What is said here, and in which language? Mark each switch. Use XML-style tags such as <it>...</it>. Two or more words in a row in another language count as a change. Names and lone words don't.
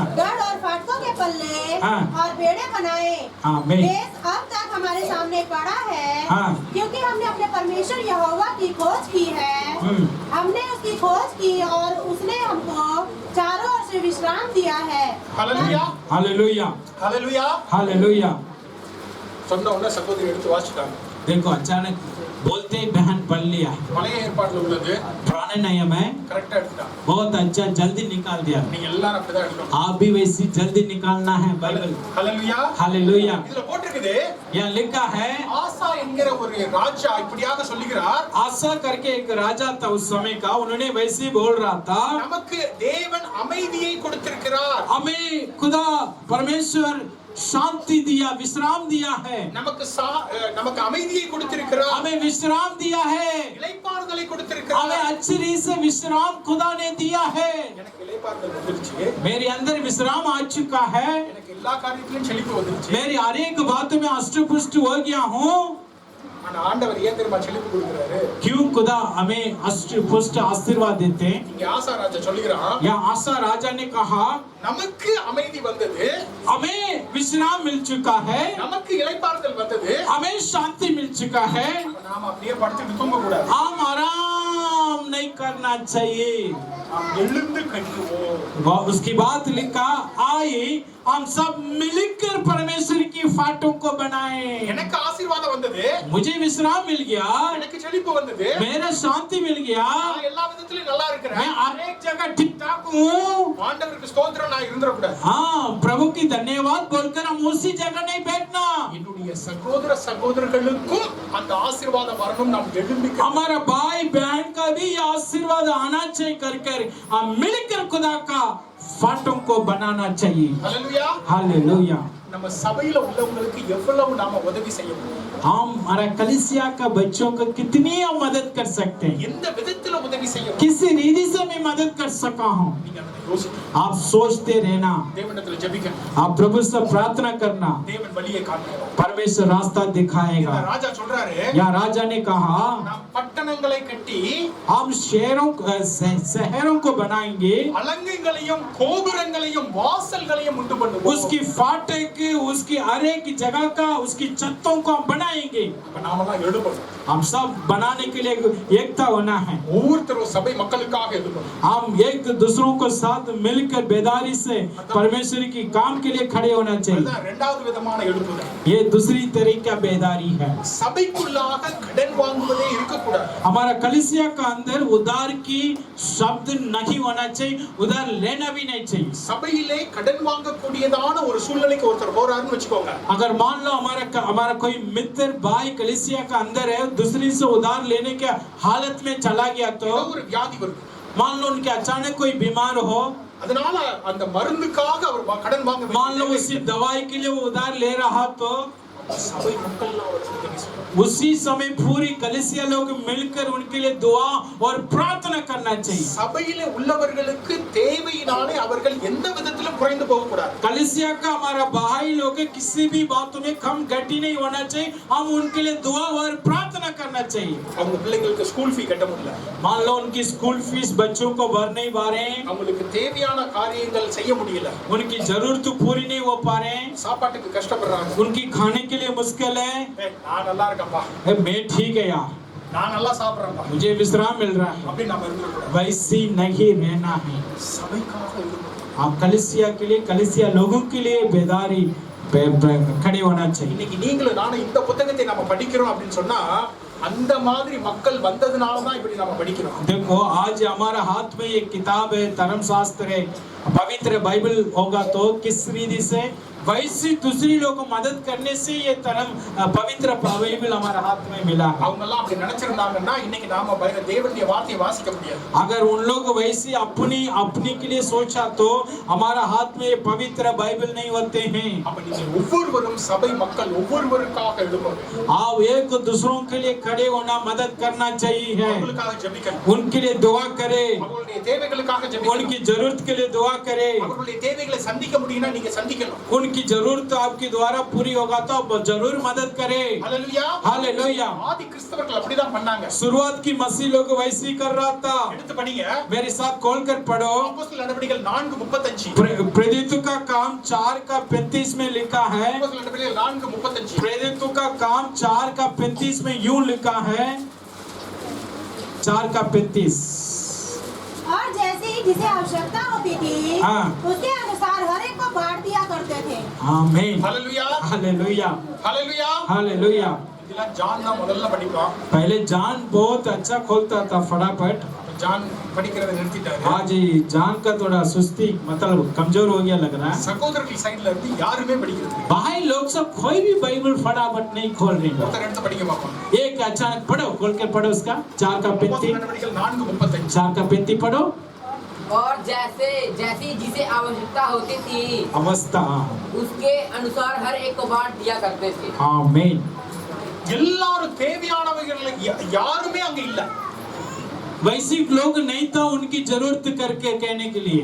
<hi>गढ़ और फाटकों के पल्ले, हाँ। और बेड़े बनाएं। आमीन। देश अब तक हमारे सामने पड़ा है, हाँ। क्योंकि हमने अपने परमेश्वर यहोवा की खोज की है। हमने उसकी खोज की और उसने हमको चारों ओर से विश्राम दिया है।</hi> <ta>ஹல்லேலூயா.</ta> <hi>हालेलुया।</hi> <ta>ஹல்லேலூயா.</ta> <hi>हालेलुया।</hi> <ta>சொன்ன உடனே சகோதரி எடுத்து வாசிட்டாங்க.</ta> <hi>देखो अचानक बोलते ही बहन पढ़ लिया।</hi> <ta>பழைய ஏற்பாட்டுல உள்ளது</ta> <hi>पुराने नियम है,</hi> <ta>கரெக்டா எடுத்துட்டாங்க.</ta> <hi>बहुत अच्छा जल्दी निकाल दिया।</hi> <ta>நீங்க எல்லாரும் அப்படிதான் எடுக்கணும்.</ta> <hi>आप भी वैसी जल्दी निकालना है बाइबल।</hi> <ta>ஹல்லேலூயா.</ta> <hi>हालेलुया।</hi> <ta>இதுல போட்டிருக்குது,</ta> <hi>यहाँ लिखा है</hi> <ta>ஆசா என்கிற ஒரு ராஜா இப்படியாக சொல்லுகிறார்,</ta> <hi>आशा करके एक राजा था उस समय का, उन्होंने वैसे ही बोल रहा था,</hi> <ta>நமக்கு தேவன் அமைதியை கொடுத்திருக்கிறார்,</ta> <hi>हमें खुदा परमेश्वर शांति दिया, विश्राम दिया है,</hi> <ta>நமக்கு அமைதியை கொடுத்திருக்கிறார்,</ta> <hi>हमें विश्राम दिया है,</hi> <ta>இளைப்பாறுதலை</ta> <hi>हमें</hi> <ta>கொடுத்திருக்கிறார்.</ta> <hi>अच्छी रीत से विश्राम खुदा ने दिया है।</hi> <ta>எனக்கு இளைப்பாறுதல் வந்துருச்சு,</ta> <hi>मेरे अंदर विश्राम आ चुका है,</hi> <ta>எனக்கு எல்லா காரியத்திலும் செழிப்பு வந்துருச்சு.</ta> <hi>मेरी हर एक बात में अष्टपुष्ट हो गया हूँ।</hi> <ta>ஆனா ஆண்டவர் ஏன் தெரியுமா செழிப்பு கொடுக்குறாரு?</ta> <hi>क्यों खुदा हमें अष्ट पुष्ट आशीर्वाद देते हैं?</hi> <ta>இங்க ஆசா ராஜா சொல்லுகிறான்,</ta> <hi>या आशा राजा ने कहा</hi> <ta>நமக்கு அமைதி வந்தது,</ta> <hi>हमें विश्राम मिल चुका है,</hi> <ta>நமக்கு इளைப்பாறுதல் வந்தது,</ta> <hi>हमें शांति मिल चुका है,</hi> <ta>அப்ப நாம அப்படியே படுத்துட்டு தூங்க கூடாது.</ta> <hi>हम आराम नहीं करना चाहिए।</hi> <ta>நாம் எழுந்து கட்டுவோம்.</ta> <hi>वह उसकी बात लिखा, आइए हम सब मिलकर परमेश्वर की फाटों को बनाए।</hi> <ta>எனக்கு ஆசீர்வாதம் வந்தது,</ta> <hi>मुझे विश्राम मिल गया,</hi> <ta>எனக்கு செழிப்பு வந்தது,</ta> <hi>मेरा शांति मिल गया,</hi> <ta>நான் எல்லா விதத்திலும் நல்லா</ta> <hi>मैं</hi> <ta>இருக்கிறேன்.</ta> <hi>हर एक जगह ठीक ठाक हूँ।</hi> <ta>ஆண்டவருக்கு ஸ்தோத்திரம், நான் இருந்துட கூடாது.</ta> <hi>हाँ, प्रभु की धन्यवाद बोलकर हम उसी जगह नहीं बैठना।</hi> <ta>என்னுடைய சகோதர சகோதரர்களுக்கும் அந்த ஆசீர்வாதம் வரணும். நாம் எழும்பி</ta> <hi>हमारा भाई बहन का भी ये आशीर्वाद आना चाहिए कर हम मिलकर खुदा का फाटों को बनाना चाहिए।</hi> <ta>ஹல்லேலூயா.</ta> <hi>हालेलुया।</hi> <ta>நம்ம சபையில உள்ளவங்களுக்கு எவ்வளவு நாம உதவி செய்ய முடியும்?</ta> <hi>हम हमारा कलीसिया का बच्चों को कितनी हम मदद कर सकते हैं?</hi> <ta>எந்த விதத்துல உதவி செய்ய முடியும்?</ta> <hi>किस रीति से मैं मदद कर सका हूँ?</hi> <ta>நீங்க அதை யோசிக்கணும்.</ta> <hi>आप सोचते रहना,</hi> <ta>தேவனிடத்துல ஜெபிக்கணும்.</ta> <hi>आप प्रभु से प्रार्थना करना,</hi> <ta>தேவன் வழியை காட்டுவார்.</ta> <hi>परमेश्वर रास्ता</hi> <ta>இந்த</ta> <hi>दिखाएगा।</hi> <ta>ராஜா சொல்றாரு,</ta> <hi>या राजा ने कहा</hi> <ta>நாம் பட்டணங்களை கட்டி</ta> <hi>हम शहरों को बनाएंगे,</hi> <ta>அலங்கங்களையும் கோபுரங்களையும் வாசல்களையும் உண்டு பண்ணுவோம்.</ta> <hi>उसकी फाटक, उसकी हर एक जगह का, उसकी छतों को हम बनाएंगे।</hi> <ta>அப்ப நாமெல்லாம் எழுப்பணும்.</ta> <hi>हम सब बनाने के लिए एकता होना है।</hi> <ta>ஒவ்வொருத்தரும் சபை மக்களுக்காக எழுப்பணும்.</ta> <hi>हम एक दूसरों को साथ मिलकर बेदारी से परमेश्वर की काम के लिए खड़े होना चाहिए।</hi> <ta>அதுதான் இரண்டாவது விதமான எழுப்புதல்.</ta> <hi>ये दूसरी तरीका बेदारी है।</hi> <ta>சபைக்குள்ளாக கடன் வாங்குவதே இருக்கக்கூடாது.</ta> <hi>हमारा कलीसिया का अंदर उधार की शब्द नहीं होना चाहिए, उधार लेना भी नहीं चाहिए।</hi> <ta>சபையிலே கடன் வாங்கக்கூடியதான ஒரு சூழ்நிலைக்கு ஒருத்தர் போறாருன்னு வச்சுக்கோங்க.</ta> <hi>अगर मान लो हमारा कोई मित्र भाई कलीसिया का अंदर है, दूसरी से उधार लेने के हालत में चला गया तो</hi> <ta>ஏதோ ஒரு வியாதி வருது,</ta> <hi>मान लो उनके अचानक कोई बीमार हो,</hi> <ta>அதனால அந்த மருந்துக்காக அவர் கடன் வாங்க</ta> <hi>मान लो उसी दवाई के लिए वो उधार ले रहा तो</hi> <ta>சபை மக்கள்லாம் அவருக்கு உதவி செய்யணும்.</ta> <hi>उसी समय पूरी कलीसिया लोग मिलकर उनके लिए दुआ और प्रार्थना करना चाहिए।</hi> <ta>சபையிலே உள்ளவர்களுக்கு தேவையினாலே அவர்கள் எந்த விதத்திலும் குறைந்து போக கூடாது.</ta> <hi>कलीसिया का हमारा भाई लोग किसी भी बातों में कम घटी नहीं होना चाहिए, हम उनके लिए दुआ और प्रार्थना करना चाहिए।</hi> <ta>அவங்க பிள்ளைங்களுக்கு</ta> <en>school fee</en> <ta>கட்ட முடியல,</ta> <hi>मान लो उनकी</hi> <en>school fees</en> <hi>बच्चों को भर नहीं पा रहे हैं,</hi> <ta>அவங்களுக்கு தேவையான காரியங்கள் செய்ய முடியல,</ta> <hi>उनकी जरूरत पूरी नहीं हो पा रहे हैं,</hi> <ta>சாப்பாட்டுக்கு கஷ்டப்படுறாங்க.</ta> <hi>उनकी खाने के लिए मुश्किल है।</hi> <ta>நான் நல்லா இருக்கேன்ப்பா,</ta> <hi>मैं ठीक है यार,</hi> <ta>நான் நல்லா சாப்பிடுறேன்ப்பா,</ta> <hi>मुझे विश्राम मिल रहा है,</hi> <ta>அப்படி நாம இருக்கக்கூடாது.</ta> <hi>वैसी नहीं रहना है।</hi> <ta>சபைக்காக இருக்கணும்.</ta> <hi>आप कलीसिया के लिए, कलीसिया लोगों के लिए बेदारी खड़े होना चाहिए।</hi> <ta>இன்னைக்கு நீங்களும் நானும் இந்த புத்தகத்தை நாம படிக்கிறோம் அப்படின்னு சொன்னா அந்த மாதிரி மக்கள் வந்ததுனால தான் இப்படி நாம படிக்கிறோம்.</ta> <hi>देखो आज हमारा हाथ में एक किताब है, धर्मशास्त्र है, पवित्र बाइबल होगा तो किस रीति से वैसी दूसरी लोगों को मदद करने से ये धर्म पवित्र बाइबल हमारा हाथ में मिला है।</hi> <ta>அவங்க எல்லாம் அப்படி நினைச்சிருந்தாங்கன்னா இன்னைக்கு நாம தேவனுடைய வார்த்தையை வாசிக்க முடியாது.</ta> <hi>अगर उन लोग वैसे अपनी के लिए सोचा तो हमारा हाथ में ये पवित्र बाइबल नहीं होते हैं।</hi> <ta>அப்ப நீங்க ஒவ்வொருவரும் சபை மக்கள் ஒவ்வொருவருக்காக எழுப்பணும்.</ta> <hi>आप एक दूसरों के लिए खड़े होना, मदद करना चाहिए है,</hi> <ta>அவங்களுக்காக ஜெபிக்கணும்.</ta> <hi>उनके लिए दुआ करे,</hi> <ta>அவங்களுடைய தேவைகளுக்காக ஜெபிக்கணும்.</ta> <hi>उनकी जरूरत के लिए दुआ करे,</hi> <ta>அவங்களுடைய தேவைகளை சந்திக்க முடியும்னா நீங்க சந்திக்கணும்.</ta> <hi>उनकी जरूरत आपके द्वारा पूरी होगा तो आप जरूर मदद करें।</hi> <ta>ஹல்லேலூயா.</ta> <hi>हालेलुया।</hi> <ta>ஆதி கிறிஸ்தவர்கள் அப்படிதான் பண்ணாங்க.</ta> <hi>शुरुआत की मसीह लोग वैसे ही कर रहा था।</hi> <ta>எடுத்து படிங்க.</ta> <hi>मेरे साथ खोल कर पढ़ो।</hi> <ta>அப்போஸ்தலர் நடவடிக்கைகள் 4:35.</ta> <hi>प्रेरितों का काम 4:35 में लिखा है।</hi> <ta>அப்போஸ்தலர் நடவடிக்கைகள் 4:35.</ta> <hi>प्रेरितों का काम 4:35 में यूं लिखा है, 4:35। और जैसे ही जिसे आवश्यकता होती थी हाँ। उसके अनुसार हर एक को बांट दिया करते थे। आमीन।</hi> <ta>ஹல்லேலூயா.</ta> <hi>हालेलुया।</hi> <ta>ஹல்லேலூயா.</ta> <hi>हालेलुया।</hi> <ta>இதெல்லாம் ஜான் தான் முதல்ல படிப்பான்.</ta> <hi>पहले जान बहुत अच्छा खोलता था फटाफट,</hi> <ta>ஜான் படிக்கிறதை நிறுத்திட்டாரு.</ta> <hi>आज जान का थोड़ा सुस्ती मतलब कमजोर हो गया लग रहा है।</hi> <ta>சகோதரர்கள் சைடுல இருந்து யாருமே படிக்கிறது இல்ல.</ta> <hi>भाई लोग सब कोई भी बाइबल फटाफट नहीं खोल रहे हैं।</hi> <ta>ஒருத்தர் எடுத்து படிக்க பார்ப்பாங்க.</ta> <hi>एक अचानक पढ़ो, खोल कर पढ़ो उसका 4:35।</hi> <ta>அப்போஸ்தலர் நடவடிக்கைகள் 4:35.</ta> <hi>4:35 पढ़ो। और जैसी जिसे आवश्यकता होती थी अवस्था। उसके अनुसार हर एक को बांट दिया करते थे। आमीन।</hi> <ta>எல்லாரும் தேவையானவர்கள் யாருமே அங்க இல்ல.</ta> <hi>वैसे लोग नहीं था उनकी जरूरत करके कहने के लिए।</hi>